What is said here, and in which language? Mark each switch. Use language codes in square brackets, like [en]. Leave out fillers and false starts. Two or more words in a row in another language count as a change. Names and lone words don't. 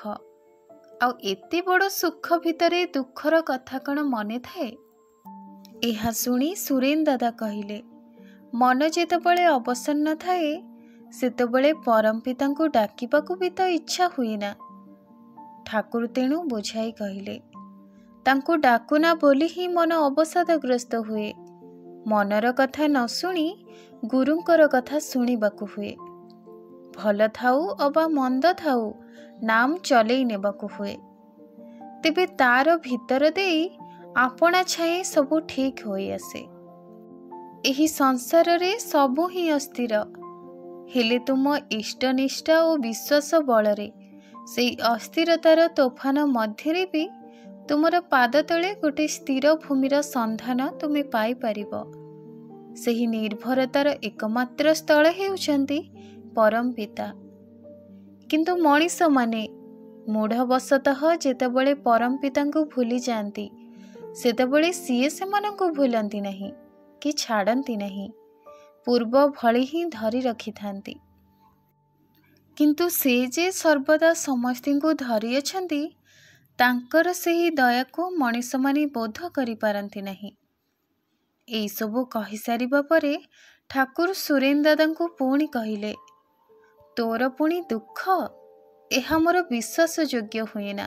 [or] ଆଉ ଏତେ ବଡ଼ ସୁଖ ଭିତରେ ଦୁଃଖର କଥା କଣ ମନେ ଥାଏ? ଏହା ଶୁଣି ସୁରେନ ଦାଦା କହିଲେ, ମନ ଯେତେବେଳେ ଅବସନ୍ନ ଥାଏ ସେତେବେଳେ ପରମ ପିତାଙ୍କୁ ଡାକିବାକୁ ଭି ତ ଇଚ୍ଛା ହୁଏ ନା। ଠାକୁର ତେଣୁ ବୁଝାଇ କହିଲେ, ତାଙ୍କୁ ଡାକୁନା ବୋଲି ହିଁ ମନ ଅବସାଦଗ୍ରସ୍ତ ହୁଏ। ମନର କଥା ନ ଶୁଣି ଗୁରୁଙ୍କର କଥା ଶୁଣିବାକୁ ହୁଏ। ଭଲ ଥାଉ ଅବା ମନ୍ଦ ଥାଉ ନାମ ଚଳାଇ ନେବାକୁ ହୁଏ। ତେବେ ତାର ଭିତର ଦେଇ ଆପଣା ଛାଏଁ ସବୁ ଠିକ୍ ହୋଇ ଆସେ। ଏହି ସଂସାର ରେ ସବୁ ହିଁ ଅସ୍ଥିର, ହେଲେ ତୁମ ଇଷ୍ଟନିଷ୍ଠା ଔର ବିଶ୍ୱାସ ବଳରେ ସେ ଅସ୍ଥିରତାର ତୋଫାନ ମଧ୍ୟରେ ଭି ତୁମର ପାଦ ତଳେ ଗୋଟେ ସ୍ଥିର ଭୂମିର ସନ୍ଧାନ ତୁମେ ପାଇ ପାରିବ। ସେହି ନିର୍ଭରତାର ଏକମାତ୍ର ସ୍ଥଳ ହେଉଛନ୍ତି ପରମ ପିତା। କିନ୍ତୁ ମଣିଷ ମାନେ ମୂଢ଼ବଶତଃ ଯେତେବେଳେ ପରମ ପିତାଙ୍କୁ ଭୁଲି ଯାଆନ୍ତି ସେତେବେଳେ ସିଏ ସେମାନଙ୍କୁ ଭୁଲନ୍ତି ନାହିଁ କି ଛାଡ଼ନ୍ତି ନାହିଁ, ପୂର୍ବ ଭଳି ହିଁ ଧରି ରଖି ଥାନ୍ତି। କିନ୍ତୁ ସେ ଯେ ସର୍ବଦା ସମସ୍ତଙ୍କୁ ଧରି ଅଛନ୍ତି ତାଙ୍କର ସେହି ଦୟା କୁ ମଣିଷ ମାନେ ବୋଧ କରି ପାରନ୍ତି ନାହିଁ। ଏହି ସବୁ କହି ସାରିବା ପରେ ଠାକୁର ସୁରେନ ଦାଦାଙ୍କୁ ପୁଣି କହିଲେ, ତୋର ପୁଣି ଦୁଃଖ ଏହା ମୋର ବିଶ୍ୱାସ ଯୋଗ୍ୟ ହୁଏ ନା।